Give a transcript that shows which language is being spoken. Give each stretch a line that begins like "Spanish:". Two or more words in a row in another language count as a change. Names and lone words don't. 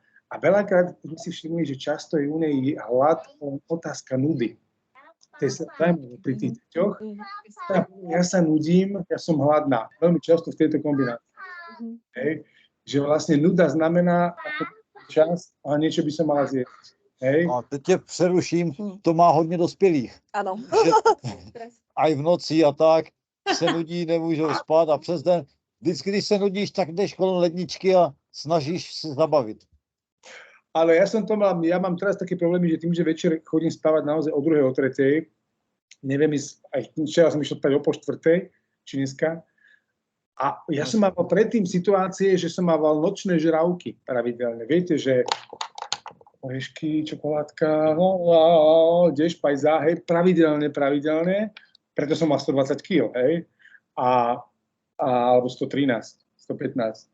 Slovak: A veľakrát sme si všimli, že často je u nej hlad, otázka nudy. To je zaujímavé pri tých deťoch. Ja sa nudím, ja som hladná. Veľmi často v tejto kombinácii. Hej. Že vlastne nuda znamená čas a niečo by som mala zjesť. Hej.
Czech: A teď tě přeruším, to má hodně dospělých.
Slovak: Áno.
Czech: Že aj v noci a tak se nudí, nemůžou spát a přes den. Vždycky, když se nudíš, tak jdeš kolem ledničky a snažíš se zabavit.
Slovak: Ale ja mám teraz také problémy, že tým, že večer chodím spávať naozaj o 2:00, o 3:00, neviem ísť, aj včera som išiel spať o 3:30, či dneska. A ja som mal predtým situácie, že som mával nočné žrávky pravidelne. Viete, že orešky, čokoládka, ideš, pajzá, hej, pravidelne, preto som mal 120 kg, hej, alebo 113, 115.